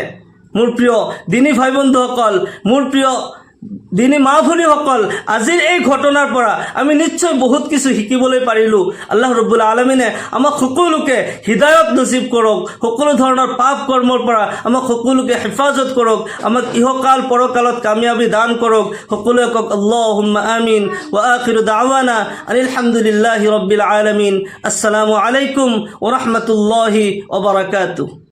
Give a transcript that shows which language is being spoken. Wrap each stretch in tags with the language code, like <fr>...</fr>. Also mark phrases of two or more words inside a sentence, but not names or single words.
<as>মোৰ প্ৰিয় দিনী ভাই বন্ধুসকল, মোৰ প্ৰিয় দিনী মা ভনীসকল, আজিৰ এই ঘটনাৰ পৰা আমি নিশ্চয় বহুত কিছু শিকিবলৈ পাৰিলোঁ। আল্লাহ ৰব্বুল আলামিনে আমাক সকলোকে হিদায়ত নসিব কৰক, সকলো ধৰণৰ পাপ কৰ্মৰ পৰা আমাক সকলোকে হেফাজত কৰক, আমাক ইহকাল পৰকালত কামিয়াবী দান কৰক। সকলোৱে কওক</as> <ar>اللهم آمين. وآخر دعوانا أن الحمد لله رب العالمين. السلام عليكم ورحمة الله وبركاته.</ar>